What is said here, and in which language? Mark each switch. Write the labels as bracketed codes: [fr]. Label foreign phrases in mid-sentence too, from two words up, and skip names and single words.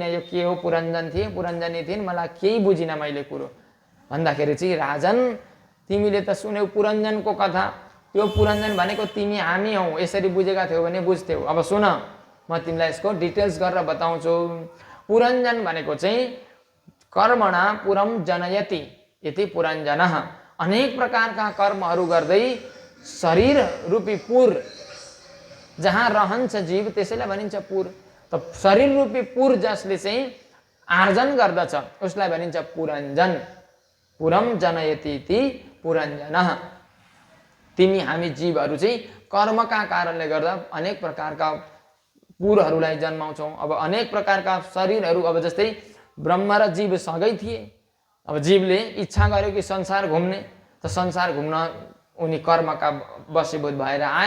[ne] यो के हो, पुरञ्जनी थिइन्, मलाई केही बुझिनँ मैले कुरो। भन्दाखेरि चाहिँ, राजन तिमीले त सुन्यौ पुरञ्जनको कथा, त्यो पुरञ्जन भनेको तिमी हामी हौ, यसरी बुझेका थियौ भने बुझ्थ्यौ। अब सुन, म तिमीलाई यसको डिटेल्स गरेर बताउँछु। पुरञ्जन भनेको चाहिँ [sa] कर्मणा पुरम जनयति यति पुरञ्जनः। [ne] अनेक प्रकारका कर्महरू गर्दै शरीर रूपी पुर जहाँ रहन्छ जीव त्यसैलाई भनिन्छ पुर। त शरीर रूपी पुर जसले चाहिँ आर्जन गर्दछ उसलाई भनिन्छ पुरञ्जन। [sa] पुरम जनयति इति पुरञ्जनः। [ne] तिमी हामी जीवहरू चाहिँ कर्मका कारणले गर्दा अनेक प्रकारका पुरहरूलाई जन्माउँछौँ। अब अनेक प्रकारका शरीरहरू, अब जस्तै ब्रह्मा र जीव सँगै थिए। अब जीवले इच्छा गर्यो कि संसार घुम्ने, त संसार घुम्न उनी कर्मका वशीभूत भएर आए।